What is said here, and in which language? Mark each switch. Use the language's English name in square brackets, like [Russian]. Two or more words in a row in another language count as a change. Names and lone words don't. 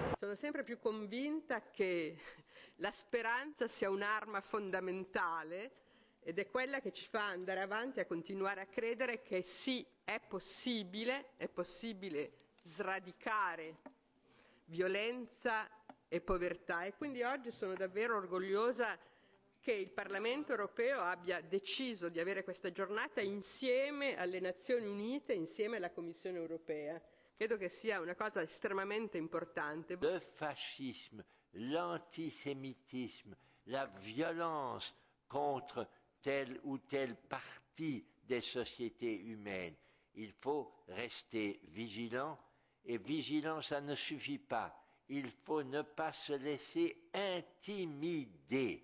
[Italian] Sono sempre più convinta che la speranza sia un'arma fondamentale ed è quella che ci fa andare avanti a continuare a credere che sì, è possibile sradicare violenza e povertà e quindi oggi sono davvero orgogliosa che il Parlamento europeo abbia deciso di avere questa giornata insieme alle Nazioni Unite, insieme alla Commissione europea. Credo che sia una cosa estremamente importante. [French] Le fascisme, l'antisémitisme, la violence contre telle ou telle partie des sociétés humaines. Il faut rester vigilant et vigilant, ça ne suffit pas. Il faut ne pas se laisser intimider.